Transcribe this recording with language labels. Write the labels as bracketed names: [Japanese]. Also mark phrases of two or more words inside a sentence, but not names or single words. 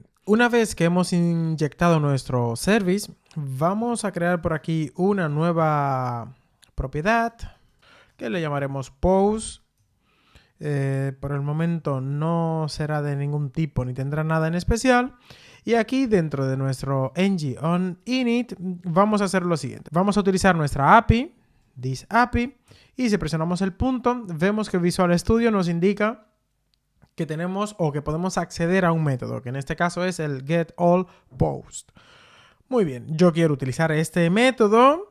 [Spanish] Una vez que hemos inyectado nuestro service, vamos a crear por aquí una nueva propiedad que le llamaremos Pose. Por el momento no será de ningún tipo ni tendrá nada en especial. Y aquí dentro de nuestro ng-on-init vamos a hacer lo siguiente. Vamos a utilizar nuestra API, this API, y si presionamos el punto, vemos que Visual Studio nos indica que tenemos o que podemos acceder a un método, que en este caso es el getAllPost. Muy bien, yo quiero utilizar este método.